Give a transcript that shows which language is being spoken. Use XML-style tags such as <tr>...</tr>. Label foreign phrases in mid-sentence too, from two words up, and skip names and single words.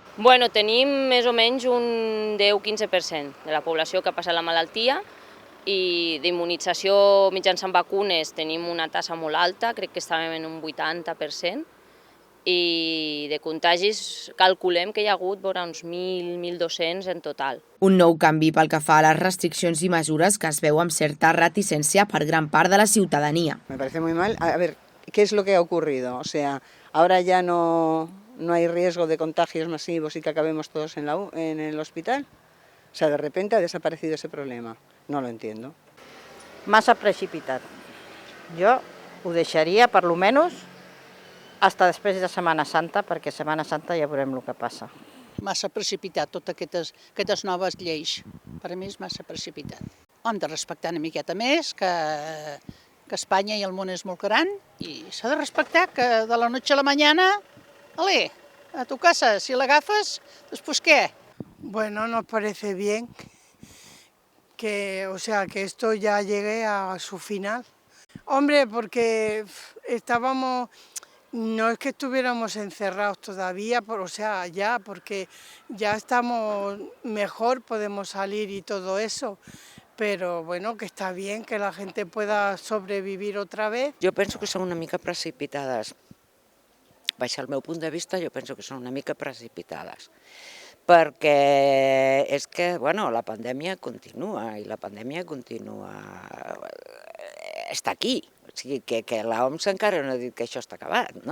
<ca>Tenim més o menys un 10-15% de la població que ha passat la malaltia, i d'immunització mitjançant vacunes tenim una tassa molt alta, crec que estàvem en un 80%, i de contagis calculem que hi ha hagut uns 1.000-1.200 en total. Un nou canvi pel que fa a les restriccions i mesures que es veu amb certa reticència per gran part de la ciutadania.</ca> <es>Me parece muy mal. A ver, ¿qué es lo que ha ocurrido? O sea, ahora ya no hay riesgo de contagios masivos y que acabemos todos en el hospital. O sea, de repente ha desaparecido ese problema. No lo entiendo.</es> <ca>Massa precipitat. Jo ho deixaria, per lo menos, fins després de Setmana Santa, perquè Setmana Santa ja veurem el que passa. Massa precipitat, totes aquestes noves lleis. Per a mi és massa precipitat. Hem de respectar una miqueta més, que Espanya i el món és molt gran, i s'ha de respectar que</ca> <es>de la noche a la mañana, a tu casa,</es> <ca>si l'agafes, després què?</ca> <es>Bueno, nos parece bien que esto ya llegue a su final. Hombre, porque no es que estuviéramos encerrados todavía, porque ya estamos mejor, podemos salir y todo eso. Però bueno, que està bien que la gente pueda sobrevivir otra vez.</es> <ca>Jo penso que són una mica precipitades. Baix el meu punt de vista, jo penso que són una mica precipitades. Perquè és que, la pandèmia continua i la pandèmia està aquí. O sigui, que l'OMS encara no ha dit que això està acabat, no?</ca>